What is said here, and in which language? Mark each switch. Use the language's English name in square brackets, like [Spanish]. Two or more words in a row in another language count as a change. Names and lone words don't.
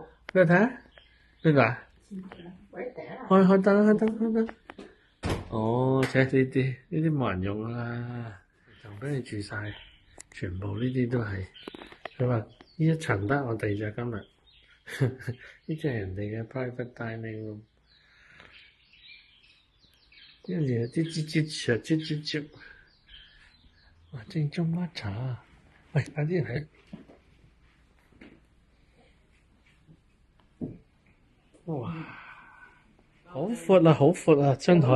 [Cantonese] 俾我睇下，邊度啊？開燈。哦，呢啲冇人用啦，就俾你住晒，全部呢啲都係。佢話呢一層得我哋咋今日，呢隻係人哋嘅 [English] private dining room。 [Cantonese] 跟住啲哇！正宗抹茶啊！喂，快啲嚟！哇！好闊啊！張台。